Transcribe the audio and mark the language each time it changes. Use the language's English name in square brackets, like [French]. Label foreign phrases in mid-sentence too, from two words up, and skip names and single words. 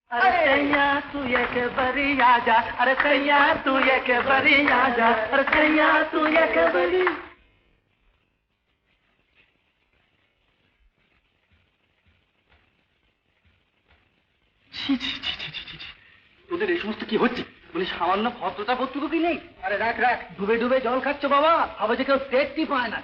[Bhojpuri] अरे सैया तू एक बरी आजा, अरे सैया तू एक बरी आजा, अरे सैया तू एक बरी। [Bangla] তোদের এই সমস্ত কি হচ্ছে? বলি সামান্য ভদ্রতা করতেও কি নেই? আরে রাখ রাখ, ডুবে ডুবে জল খাচ্ছ বাবা, হবে যে কেউ পেটটি পায় না।